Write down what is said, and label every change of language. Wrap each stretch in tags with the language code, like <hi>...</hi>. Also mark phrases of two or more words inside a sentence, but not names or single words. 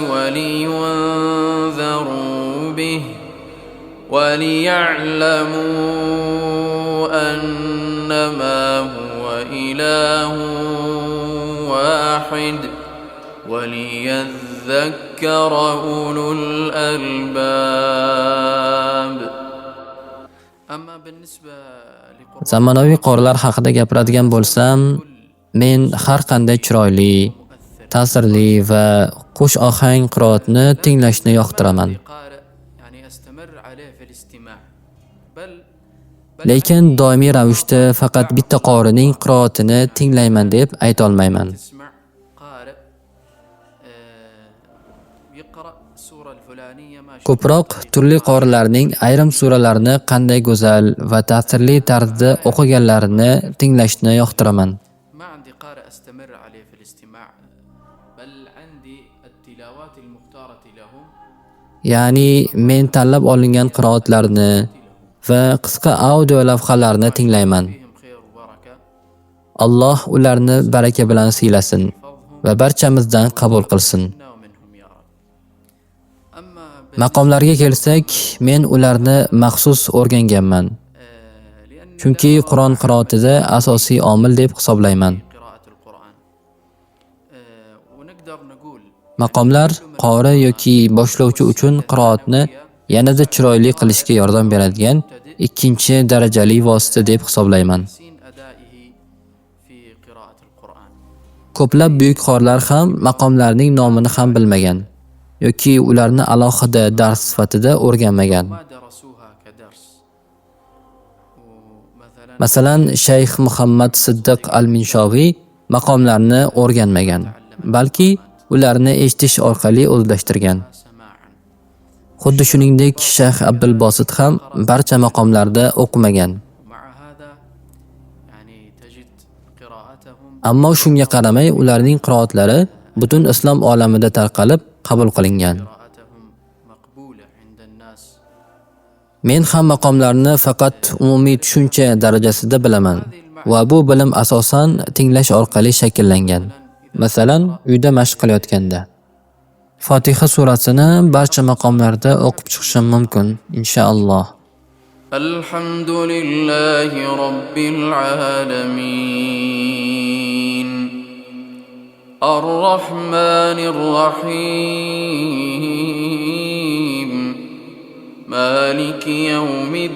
<ar>ولينذروا به وليعلموا أنما هو إله واحد وليذكر أولو الألباب أما بالنسبة</ar> <uz>Zamonaviy qorilar haqida gapiradigan bo'lsam, men har qanday chiroyli, ta'sirli va qo'sh ohang qiroatni tinglashni yoqtiraman. Lekin doimiy ravishda faqat bitta qorining qiroatini tinglayman deb ayta olmayman. Ko'proq turli qorilarning ayrim suralarni qanday go'zal va ta'sirli tarzda o'qiganlarini tinglashni yoqtiraman.</uz> <ar>ما عندي قارئ أستمر عليه في الاستماع بل عندي التلاوات المختارة لهم</ar> <uz>Ya'ni men tanlab olingan qiroatlarni va qisqa audio lavhalarni tinglayman.</uz> <ar>فيهم خير وبركة</ar> <uz>Alloh ularni baraka bilan siylasin va barchamizdan qabul qilsin.</uz> <ar>منا ومنهم يا رب أما</ar> <uz>Maqomlarga kelsak, men ularni maxsus o'rganganman.</uz> <ar>لأن</ar> <uz>Chunki Qur'on qiroatida asosiy omil deb hisoblayman.</uz> <ar>قراءة القرآن ونقدر نقول</ar> <uz>Maqomlar qori yoki boshlovchi uchun qiroatni yanada chiroyli qilishga yordam beradigan ikkinchi darajali vosita deb hisoblayman.</uz> <ar>تحسين أدائه في قراءة القرآن</ar> <uz>Ko'plab buyuk qorilar ham maqomlarning nomini ham bilmagan yoki ularni alohida dars sifatida o'rganmagan.</uz> <ar>ما درسوها كدرس ومثلا</ar> <uz>Masalan, Shayx Muhammad Siddiq al-Minshoviy maqomlarni o'rganmagan, balki ularni eshitish orqali o'zlashtirgan.</uz> <ar>سماعا</ar> <uz>Xuddi shuningdek, Shayx Abdul Bosit ham barcha maqomlarda o'qimagan.</uz> <ar>ومع هذا يعني تجد قراءتهم</ar> <uz>Ammo shunga qaramay ularning qiroatlari butun islom olamida tarqalib qabul qilingan.</uz> <ar>قراءتهم مقبولة عند الناس</ar> <uz>Men ham maqomlarni faqat umumiy tushuncha darajasida bilaman va bu bilim asosan tinglash orqali shakllangan. Masalan, uyda mashq qilayotganda Fotiha surasini barcha maqomlarda o'qib chiqishim mumkin, inshaalloh.</uz> <ar>الحمد لله رب العالمين الرحمن الرحيم مالك يوم</ar>